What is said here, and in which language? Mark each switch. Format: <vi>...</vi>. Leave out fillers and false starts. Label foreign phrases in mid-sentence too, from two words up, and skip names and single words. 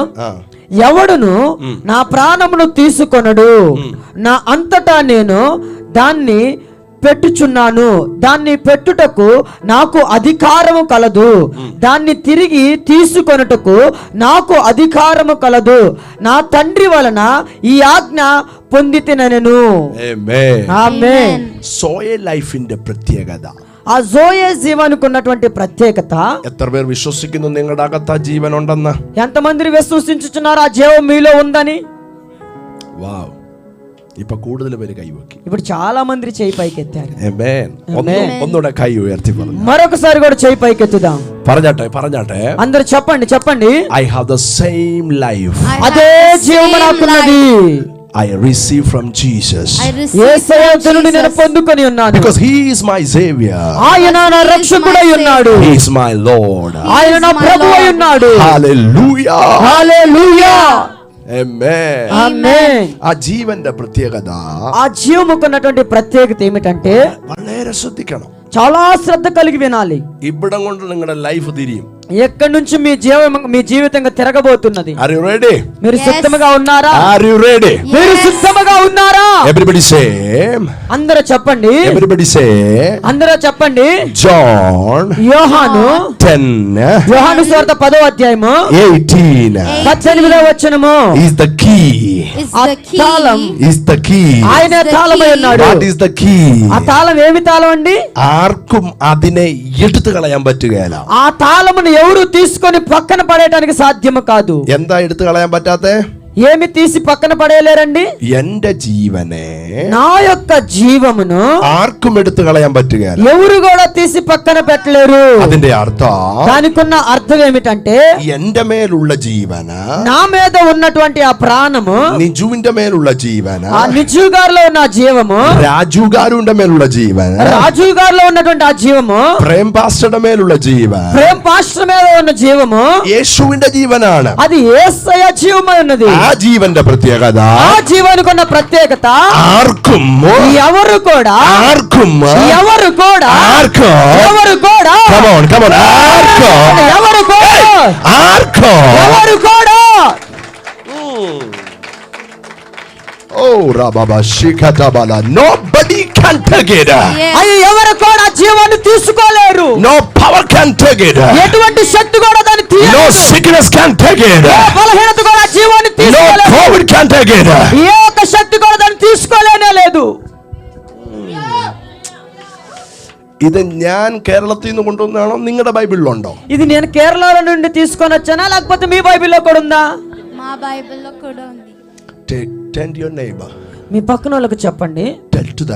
<te>ఎవడును నా ప్రాణమును తీసుకొనడు, నా అంతటా నేను దాన్ని పెట్టుచున్నాను, దాన్ని పెట్టుటకు నాకు అధికారము కలదు, దాన్ని తిరిగి తీసుకొనుటకు నాకు అధికారము కలదు, నా తండ్రి వలన ఈ ఆజ్ఞ పొందితినెను. ఆమేన్.</te> <ml>സോയിൽ ലൈഫിന്റെ പ്രത്യേകത,</ml> <te>ఆ జోయే జీవానికి ఉన్నటువంటి ప్రత్యేకత.</te> <ml>എത്ര പേർ വിശ്വസിക്കുന്നു നിങ്ങളുടെ അകത്ത് ആ ജീവൻ ഉണ്ടെന്ന്?</ml> <te>ఎంతమంది విశ్వసించుచున్నారు ఆ జీవం మీలో ఉందని?</te> <ml>വാവ്. ഇപ്പൊ കൂടുതൽ പേര് കൈവക്കി.</ml> <te>ఇప్పుడు చాలా మంది చేయి పైకెత్తారు.</te> <ml>ആമേൻ. ഒന്നുകൂടെ കൈ ഉയർത്തി പറഞ്ഞു.</ml> <te>మరొకసారి కూడా చేయి పైకెత్తుదాం.</te> <ml>പറഞ്ഞാട്ടെ</ml> <te>అందరూ చెప్పండి.</te> <en>I have the same life.</en> <te>అదే జీవము నాకున్నది.</te> <en>I receive from Jesus.</en> <te>యేసయ్య నుండి నేను పొందుకొని ఉన్నాను.</te> <en>Because he is my savior.</en> <te>ఆయన నా రక్షకుడై ఉన్నాడు.</te> <en>He is my Lord.</en> <te>ఆయన నా ప్రభువై ఉన్నాడు.</te> <en>Hallelujah. Hallelujah. Amen. Amen.</en> <ml>ആ ജീവന്റെ പ്രത്യേകത,</ml> <te>ఆ జీవముకు ఉన్నటువంటి ప్రత్యేకత ఏమిటంటే</te> <ml>വളരെ ശ്രദ്ധിക്കണം.</ml> <te>చాలా శ్రద్ధ కలిగి వినాలి.</te> <ml>ഇവിടം കൊണ്ട് നിങ്ങളുടെ ലൈഫ് തിരിയും.</ml> <te>ఎక్కడి నుంచి మీ జీవితంగా తిరగబోతున్నది.</te> <en>Are you ready?</en> <te>మీరు సిద్ధంగా ఉన్నారా?</te> <en>Are you ready?</en> <te>మీరు సిద్ధంగా ఉన్నారా?</te> <en>Everybody say.</en> <te>అందరూ చెప్పండి.</te> <en>Everybody say.</en> <te>అందరూ చెప్పండి.</te> <en>John</en> <te>యోహాను</te> <en>10.</en> <te>యోహాను సువార్త 10వ అధ్యాయము 18. 18వ వచనము.</te> <en>Is the key.</en> <te>ఆ తాళం.</te> <en>Is the key.</en> <te>ఆయన తాళమై ఉన్నాడు.</te> <en>What is the key?</en> <te>ఆ తాళం ఏమి తాళం అండి?</te> <ml>ആർക്കും അതിനെ എടുത്തു കളയാൻ പറ്റുകയില്ല.</ml> <te>ఆ తాళమును ఎవరు తీసుకొని పక్కన పడేయడానికి సాధ్యము కాదు.</te> <ml>എന്താ എടുത്തു കളയാൻ പറ്റാത്തെ?</ml> <te>ఏమి తీసి పక్కన పడేయలేరండి?</te> <ml>എന്റെ ജീവനെ</ml> <te>నా యొక్క జీవమును</te> <ml>ആർക്കും എടുത്തു കളയാൻ പറ്റുകയില്ല.</ml> <te>ఎవరు కూడా తీసి పక్కన పెట్టలేరు.</te> <ml>അതിന്റെ అర్థం</ml> <te>దానికున్న అర్థం ఏమిటంటే</te> <ml>എന്റെ മേലുള്ള ജീവന,</ml> <te>నా మీద ఉన్నటువంటి ఆ ప్రాణము,</te> <ml>നിജുവിന്റെ മേലുള്ള ജീവന,</ml> <te>ఆ నిజు గారిలో ఉన్న ఆ జీవము,</te> <ml>രാജു గారుండ മേലുള്ള ജീവന,</ml> <te>రాజు గారిలో ఉన్నటువంటి ఆ జీవము,</te> <ml>പ്രേം പാസ്റ്ററുടെ മേലുള്ള ജീവൻ</ml> <te>ప్రేమ్ పాస్టర్ మీద ఉన్న జీవము,</te> <ml>യേശുവിന്റെ ജീവനാണ്.</ml> <te>అది యేసయ్య జీవమై ఉన్నది.</te> <ml>ആ ജീവന്റെ പ്രത്യേകത</ml> <te>ఆ జీవానికి ఉన్న ప్రత్యేకత</te> <ml>ആർക്കും</ml> <te>ఎవరు కూడా</te> <ml>ആർക്കും</ml> <te>ఎవరు కూడా</te> <ml>ആർക്കും</ml> <te>ఎవరు కూడా</te> <en>Come on, come on.</en> <ml>ആർക്കും</ml> <te>ఎవరు కూడా</te> <ml>ആർക്കും</ml> <te>ఎవరు కూడా Oh, Rababa Shikatabala.</te> <en>Nobody can take it. Yes.</en> <te>అయ్యో ఎవరు కూడా జీవాన్ని తీసుకోలేరు.</te> <en>No power can take it.</en> <te>ఎటువంటి శక్తి కూడా దాన్ని</te> <en>No</en> <te>తీయలేదు.</te> <en>sickness can take it.</en> <te>ఏ బలహీనత కూడా జీవాన్ని</te> <en>No</en> <te>తీసుకోలేదు.</te> <en>COVID can take it.</en> <te>ఏ ఒక్క శక్తి కూడా దాన్ని తీసుకోలేనే లేదు.</te> <ml>ഇത് ഞാൻ കേരളത്തിൽ നിന്ന് കൊണ്ടുവന്നാണോ നിങ്ങളുടെ ബൈബിളിലുണ്ടോ?</ml> <te>ఇది నేను కేరళలో నుండి తీసుకొని వచ్చానా లేకపోతే మీ బైబిల్లో కూడా ఉందా? మా బైబిల్లో కూడా ఉంది.</te> <en>Tell your neighbor.</en> <te>మీ పక్కన వాళ్ళకి చెప్పండి.</te> <en>Tell to them.</en>